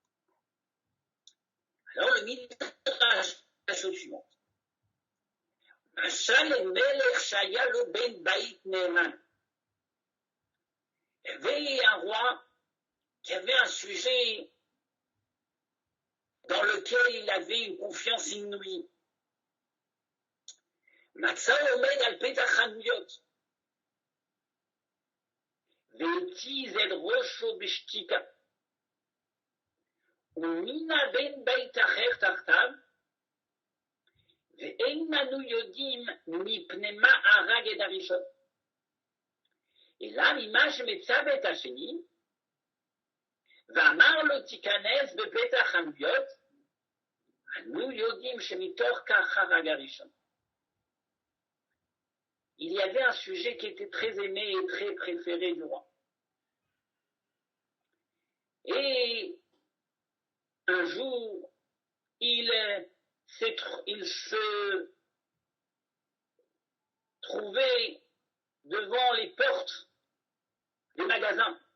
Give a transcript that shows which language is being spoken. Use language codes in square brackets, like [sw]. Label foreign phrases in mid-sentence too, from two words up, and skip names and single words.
[fr] Alors le Midrash, la chose suivante. [he] משל למלך שהיה לו בן בית נאמן. [fr] Il y avait un roi qui avait un sujet dans lequel il avait une confiance inouïe. [he] מצאו עומד על פתח חנויות. והתיז את ראשו בשתיקה. ומינה בן בית אחר תחתיו. ואין אנו יודעים מפני מה הרג את הראשון. אלא ממה שמצא בית השני, ואמר לו תיכנס בפתח חנויות, אנו יודעים שמתוך כך הרג הראשון. [fr] Il y avait un sujet qui était très aimé et très préféré du roi. Et un jour, il se trouvait devant les portes des magasins.